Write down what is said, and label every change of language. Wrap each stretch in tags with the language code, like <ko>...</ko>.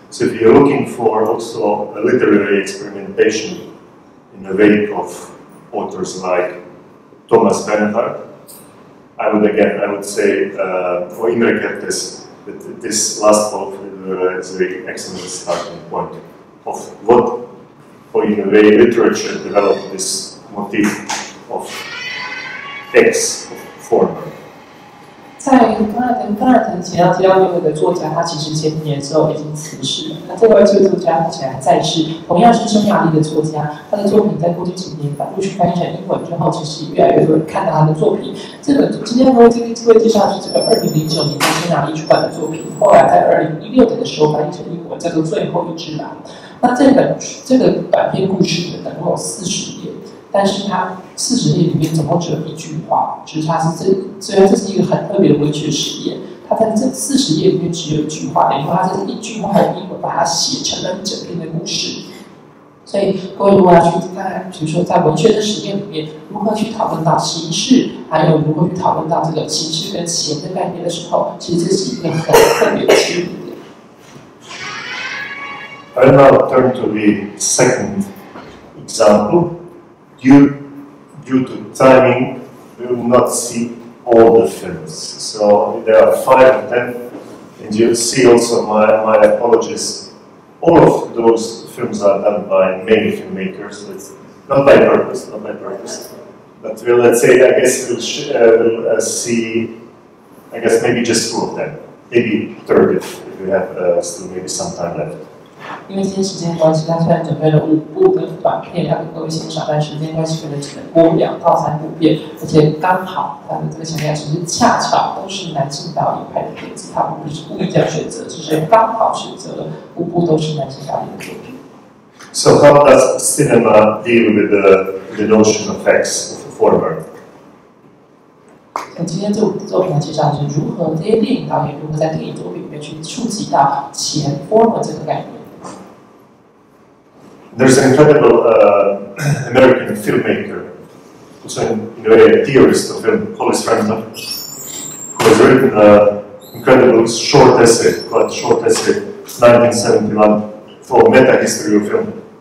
<en>So if you're looking for also a literary experimentation in the wake of authors like Thomas Bernhard, I would say, or Imre Kertész, that this last book is a very excellent starting point of what, or in a way, literature developed this motif of X form.</en> <zh>在刚才提到另外一个作家，他其实前几年之后已经辞世了。那这位作家目前还在世，同样是匈牙利的作家，他的作品在过去几年陆续翻译成英文之后，其实越来越多人看到他的作品。今天为这位介绍的是这个2009年在匈牙利出版的作品，后来在2016年的时候翻译成英文，叫做《最后一只狼》。那这个短篇故事呢，总共有40页。但是它40页里面总共只有一句话，就是它是虽然这是一个很特别的文学实验，它在这40页里面只有一句话，等于说它这一句话的英文把它写成了一整篇的故事。所以各位如果要去看，比如说在文学的实验里面，如何去讨论到形式，还有如何去讨论到这个形式跟钱的概念的时候，其实这是一个很特别的切入点。</zh> <en>I now turn to the second example. Due to timing, we will not see all the films. So there are 5 of them, and you'll see also my apologies. All of those films are done by male filmmakers. It's not by purpose. But let's say, I guess we'll see, I guess maybe just 2 of them, maybe 3rd if we have still maybe some time left.</en> <zh>因为今天时间关系，他虽然准备了5部的短片要给各位欣赏，但时间关系可能只能播2到3部片，而且刚好他的这个强调只是恰巧都是男性导演拍的片子，他不是故意这样选择，只是刚好选择了5部都是男性导演的作品。</zh> <en>So how does cinema deal with the notion of X of the former?</en> <zh>今天这5部作品的介绍是如何这些电影导演如何在电影作品里面去触及到钱 former 这个概念。</zh> <en>There's an incredible American filmmaker, also in a way a theorist of film, Hollis Frampton, who has written an incredible short essay, 1971, for meta-history of film.</en>